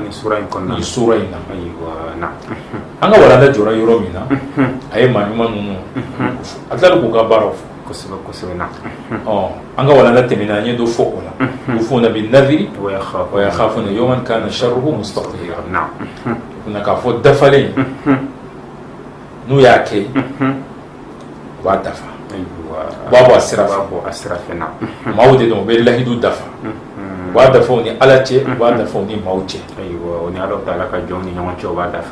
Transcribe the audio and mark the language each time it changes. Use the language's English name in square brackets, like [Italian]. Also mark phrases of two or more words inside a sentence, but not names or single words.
[Bambara] nin sura in kɔnɔna nin sura in na an ka walanda jɔra yɔrɔ min na a ye maa ɲuman ninnu a tilala k'u ka baaraw fɔ kosɛbɛ na an ka walanda tɛmɛna an ye dɔ fɔ o la [Arabic] يوفون بالنذر ويخافون يوما كان شره مستطيرا [Bambara] kuna k'a fɔ dafalen n'u y'a kɛ u b'a dafa u b'a bɔ a sira fɛ maaw de don u bɛ lahidu dafa u b'a dafaw ni ala cɛ u b'a dafaw ni maaw cɛ o ni Ala Taala ka jɔnw ni ɲɔgɔn cɛ u b'a dafa